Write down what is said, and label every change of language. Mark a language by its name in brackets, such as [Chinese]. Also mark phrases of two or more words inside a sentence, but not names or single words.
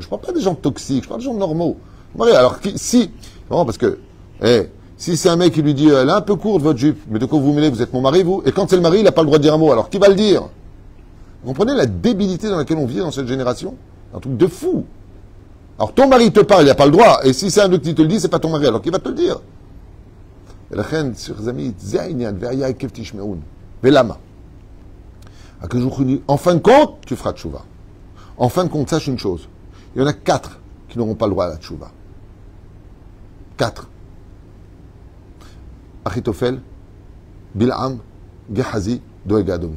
[French] Je parle pas des gens toxiques, je parle des gens normaux. Alors, si, non, parce que, si c'est un mec qui lui dit, elle est un peu courte votre jupe, mais de quoi vous mêlez, vous êtes mon mari, vous, et quand c'est le mari, il n'a pas le droit de dire un mot, alors qui va le dire? Vous comprenez la débilité dans laquelle on vit dans cette génération? Un truc de fou. Alors ton mari te parle, il n'a pas le droit, et si c'est un autre qui te le dit, c'est pas ton mari, alors qui va te le dire? ולכן, chers amis, [Hebrew] זה העניין, והיה עקב תשמעון. ולמה? [French] En fin de compte, tu feras tchouva. En fin de compte, sache une chose. Il y en a 4 qui n'auront pas le droit à la tchouva. 4. Achitophel, Bil'am, Gehazi, Doeg Adomi.